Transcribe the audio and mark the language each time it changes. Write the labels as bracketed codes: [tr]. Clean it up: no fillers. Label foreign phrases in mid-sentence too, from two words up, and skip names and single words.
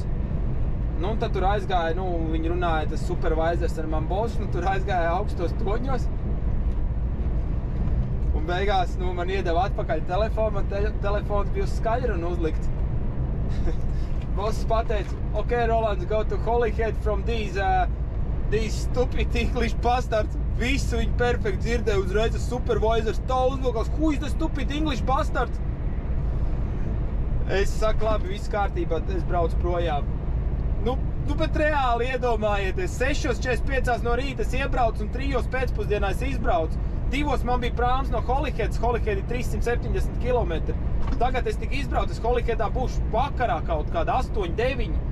[lv] Nu, tad tur aizgāja, viņi runāja, tas supervisors ar man bosu, tur aizgāja augstos toņos. Un beigās, man iedeva atpakaļ telefonu, man telefons bija uz skaļru un uzlikts. Boss pateica, ok, Rolands, [en] go to Holyhead from these stupid English bastards. [lv] Visu viņi perfekti dzirdēja uzreiz, supervisors tā uzvilkās, [en] who is the stupid English bastards? [lv] Es saku, labi, viss kārtībā, es braucu projām. Bet reāli iedomājieties, 6:45 no rīta es iebraucu un 3 pēcpusdienā es izbraucu. 2 man bija prāms no Holyheads, Holyhead ir 370 km. Tagad es tik izbraucu, es Holyheadā būšu vakarā kaut kāda 8-9.